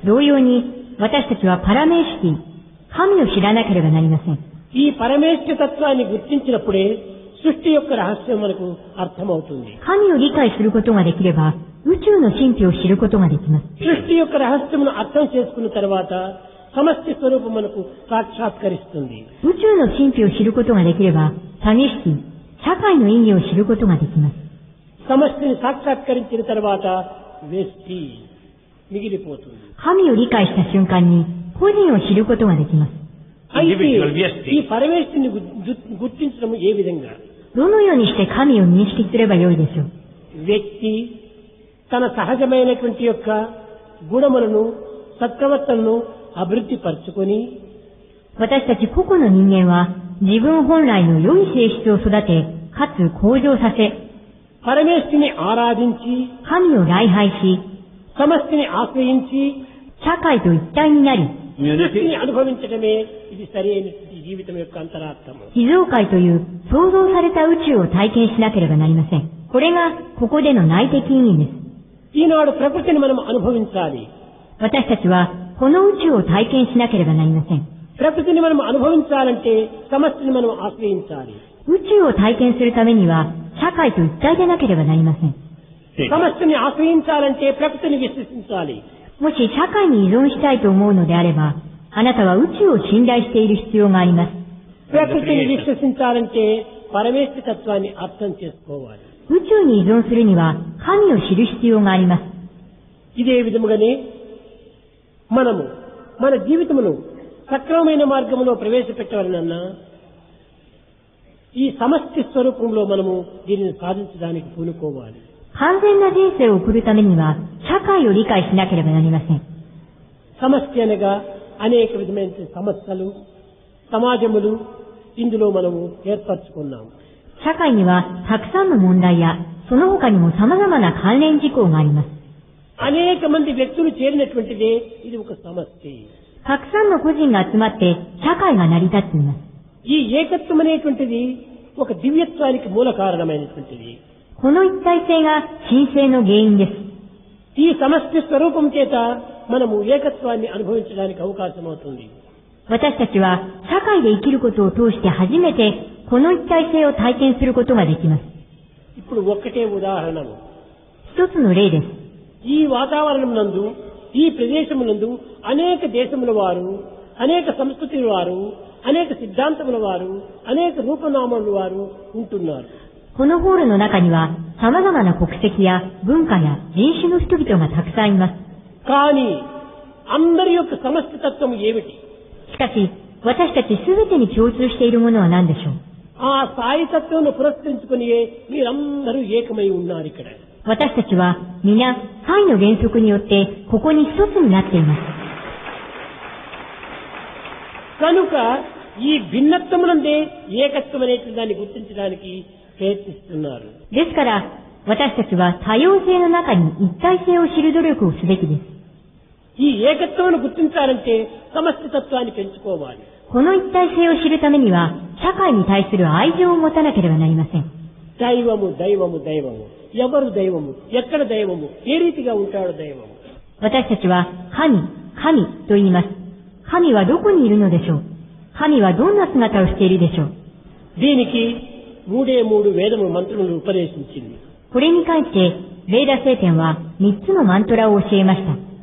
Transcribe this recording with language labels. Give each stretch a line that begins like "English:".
Japanese: 同様に私たちはパラメーシティ、神を知らなければなりません。
Telugu: ఈ పరమేష్టి తత్వాన్ని గుర్తించినప్పుడే సృష్టి యొక్క రహస్యం మనకు అర్థమవుతుంది.
Japanese: 神を理解することができれば、宇宙の神秘を知ることができます。
Telugu: సృష్టి యొక్క రహస్యమును అర్థం చేసుకున్న తర్వాత సమష్టి స్వరూపం మనకు సాక్షాత్కరిస్తుంది.
Japanese: 宇宙の神秘を知ることができれば、サミシティ、社会の意義を知ることができます。
Telugu: సమష్టిని సాక్షాత్కరించిన తర్వాత వ్యష్టి మిగిలిపోతుంది.
Japanese: 神を理解した瞬間に個人を知ることができます。
Telugu: అయితే ఈ పరమేష్టిని గుర్తించడం ఏ విధంగా?
Japanese: どのようにして神を認識すればよいでしょう。
Telugu: వ్యక్తి తన సహజమైనటువంటి యొక్క గుణములను సత్ప్రవర్తనను అభివృద్ధి పరుచుకొని
Japanese: 私たち個々の人間は自分本来の良い性質を育て、かつ向上させ、
Telugu: పరమేశ్వరుని ఆరాధించి
Japanese: 神を礼拝し、
Telugu: సమష్టిని ఆశ్రయించి
Japanese: 社会と一体になり、
Telugu: సృష్టిని అనుభవించడమే ఇది సరైనటువంటి జీవితం యొక్క అంతరార్థము.
Japanese: 地上界という創造された宇宙を体験しなければなりません。これがここでの内的意味です。
Telugu: ఈనాడు ప్రకృతిని మనం అనుభవించాలి.
Japanese: 私たちはこの宇宙を体験しなければなりません。
Telugu: ప్రకృతిని మనం అనుభవించాలంటే సమష్టిని మనం ఆశ్రయించాలి.
Japanese: 宇宙を体験するためには社会と一体でなければなりません。
Telugu: సమష్టిని ఆశ్రయించాలంటే ప్రకృతిని విశ్వసించాలి.
Japanese: もし社会に依存したいと思うのであれば、あなたは宇宙を信頼している必要があります。
Telugu: ప్రకృతిని విశ్వసించాలంటే పరమేశ్వర తత్వాన్ని అర్థం చేసుకోవాలి.
Japanese: 宇宙に依存するには神を知る必要があります。
Telugu: ఇదే విధముగానే మనము మన జీవితమును సక్రమమైన మార్గంలో ప్రవేశపెట్టవాలనన్నా ఈ సమష్టి స్వరూపంలో మనము దీనిని సాధించడానికి పూనుకోవాలి.
Japanese: 完全な人生を送るためには社会を理解しなければなりません。
Telugu: సమష్టి అనగా అనేక విధమైన సమస్యలు సమాజములు ఇందులో మనము ఏర్పరచుకున్నాము.
Japanese: 社会にはたくさんの問題やその他にも様々な関連事項があります。
Telugu: అనేక మంది వ్యక్తులు చేరినటువంటిదే ఇది ఒక సమష్టి.
Japanese: たくさんの個人が集まって社会が成り立っています。
Telugu: ఈ ఏకత్వం అనేటువంటిది ఒక దివ్యత్వానికి మూల కారణమైనటువంటిది.
Japanese: この一体性が神聖の原因です。
Telugu: ఈ సమష్టి స్వరూపం చేత మనము ఏకత్వాన్ని అనుభవించడానికి అవకాశం అవుతుంది.
Japanese: 私たちは社会で生きることを通して初めてこの一体性を体験することができます。
Telugu: ఇప్పుడు ఒక్కటే ఉదాహరణము.
Japanese: 一つの例です。
Telugu: ఈ వాతావరణం నందు ఈ ప్రదేశమునందు అనేక దేశముల వారు అనేక సంస్కృతుల వారు అనేక సిద్ధాంతముల వారు అనేక రూపనామముల వారు ఉంటున్నారు.
Japanese: このホールの中には様々な国籍や文化や人種の人々がたくさんいます。
Telugu: కానీ అందరి యొక్క సమష్టి తత్వం ఏమిటి?
Japanese: しかし、私たちすべてに共通しているものは何でしょう。
Telugu: ఆ సాయి తత్వం పురస్కరించుకుని మీరందరూ ఏకమై ఉన్నారు ఇక్కడ.
Japanese: 私たちは皆、サイの原則によってここに一つになっています。
Telugu: కనుక ఈ భిన్నత్వమునందే ఏకత్వం అనేటువంటి దాన్ని గుర్తించడానికి ప్రయత్నిస్తున్నారు.
Japanese: ですから、私たちは多様性の中に一体性を知る努力をすべきです。
Telugu: ఈ ఏకత్వాన్ని గుర్తించాలంటే సమష్టి తత్వాన్ని పెంచుకోవాలి.
Japanese: この一体性を知るためには、社会に対する愛情を持たなければなりません。
Telugu: దైవము దైవము దైవము ఎవరు దైవము ఎక్కడ దైవము ఏ రీతిగా ఉంటాడు దైవము?
Japanese: 私たちは神、神と言います。神はどこにいるのでしょう。神はどんな姿をしているでしょう。
Telugu: దీనికి మూడు వేదము మంత్రములు ఉపదేశించింది.
Japanese: これに関して、ベーダ聖典は3つのマントラを教えました。